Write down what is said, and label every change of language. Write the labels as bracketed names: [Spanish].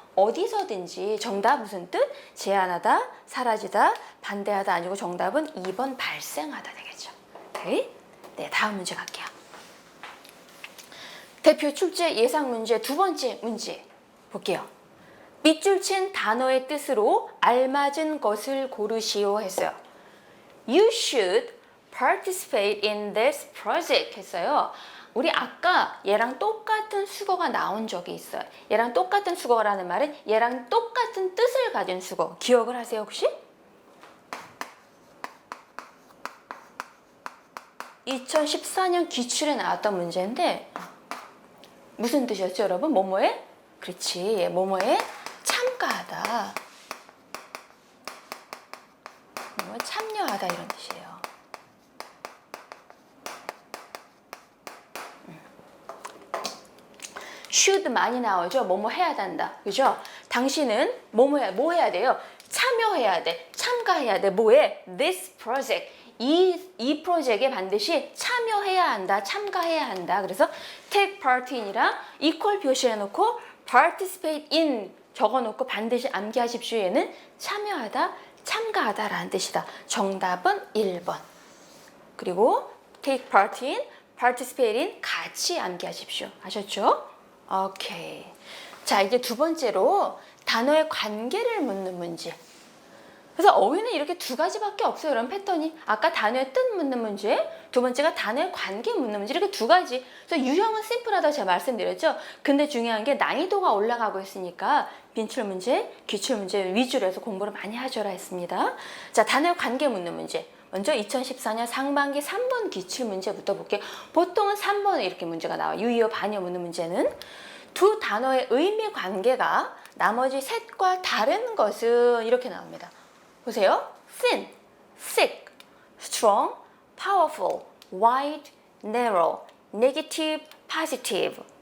[Korean] 어디서든지. 정답 무슨 뜻? 제한하다, 사라지다, 반대하다 아니고 정답은 2번 발생하다 되겠죠. 오케이? 네, 다음 문제 갈게요. 대표 출제 예상 문제 두 번째 문제 볼게요. 밑줄 친 단어의 뜻으로 알맞은 것을 고르시오 했어요. [English] You should participate in this project [Korean] 했어요. 우리 아까 얘랑 똑같은 수거가 나온 적이 있어요. 얘랑 똑같은 수거라는 말은 얘랑 똑같은 뜻을 가진 수거. 기억을 하세요, 혹시? 2014년 기출에 나왔던 문제인데 무슨 뜻이었죠, 여러분? 뭐뭐에? 그렇지, 뭐뭐에 참가하다, 뭐뭐에 참여하다 이런 뜻이에요. should 많이 나오죠. 뭐뭐 해야 한다. 그죠? 당신은 뭐 해야 돼요? 참여해야 돼. 참가해야 돼. 뭐에? This project. 이 프로젝트에 반드시 참여해야 한다. 참가해야 한다. 그래서 take part in이랑 equal 표시해 놓고 participate in 적어 놓고 반드시 암기하십시오. 얘는 참여하다, 참가하다 라는 뜻이다. 정답은 1번. 그리고 take part in, participate in 같이 암기하십시오. 아셨죠? 오케이. 자, 이제 두 번째로 단어의 관계를 묻는 문제. 그래서 어휘는 이렇게 두 가지밖에 없어요. 이런 패턴이. 아까 단어의 뜻 묻는 문제, 두 번째가 단어의 관계 묻는 문제. 이렇게 두 가지. 그래서 유형은 심플하다고 제가 말씀드렸죠. 근데 중요한 게 난이도가 올라가고 있으니까 빈출 문제, 기출 문제 위주로 해서 공부를 많이 하셔라 했습니다. 자, 단어의 관계 묻는 문제. 먼저 2014년 상반기 3번 기출 문제부터 볼게요. 보통은 3번에 이렇게 문제가 나와요. 유의어 반의어 묻는 문제는 두 단어의 의미 관계가 나머지 셋과 다른 것은 이렇게 나옵니다. 보세요. [English] thin, thick, strong, powerful, wide, narrow, negative, positive.